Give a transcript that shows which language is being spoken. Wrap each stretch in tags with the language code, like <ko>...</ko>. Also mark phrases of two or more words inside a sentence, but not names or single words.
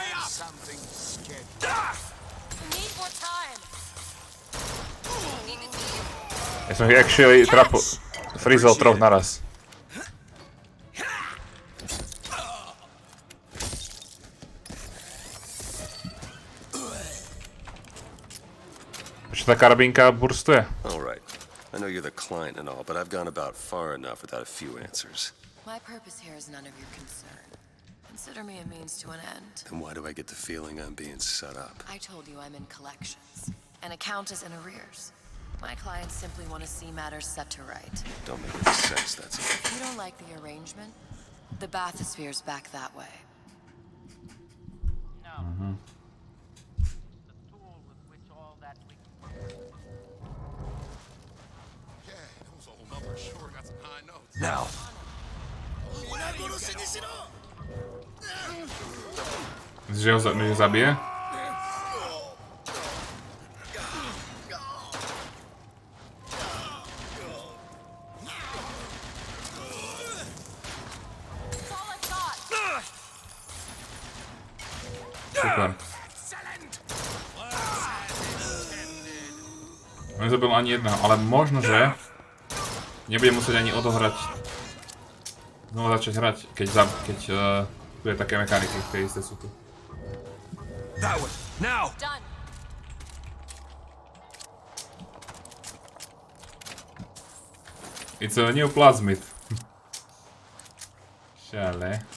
<en>something sketchy. We need more time.</en> <sk>Ja som ich actually frizol troch naraz. Prečo tá karabínka burstuje?</sk> <en>All right. I know you're the client and all, but I've gone about far enough without a few answers. My purpose here is none of your concern. Consider me a means to an end. Then why do I get the feeling I'm being set up? I told you I'm in collections. An account is in arrears. My clients simply want to see matters set to right. Don't make any sense, that's all. If you don't like the arrangement, the bathysphere's back that way. No. Sure got some high notes. Now.</en> <sk>Myslíš, že ho zabije? Super. Nezabil ani jedného, ale možno, že nebudem musieť ani odohrať, znova začať hrať, keď bude také mechaniky, ktoré isté sú tu.</sk> <en>That one. Now. Done. It's a new plasmid.</en> <sk>Šale.</sk>